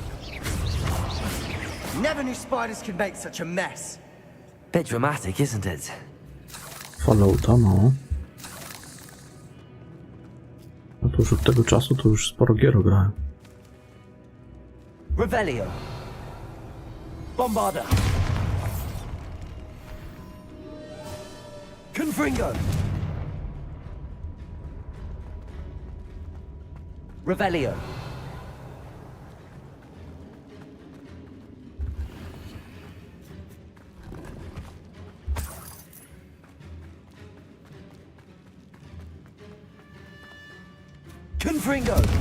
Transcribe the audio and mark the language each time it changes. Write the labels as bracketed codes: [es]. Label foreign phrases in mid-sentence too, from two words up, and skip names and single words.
[en] Never knew spiders could make such a mess. Bit dramatic, isn't it? [pl] Fallouta, no. No to już od tego czasu to już sporo gier grałem. Revelio. Bombarda. Confringo. Revelio. Confringo.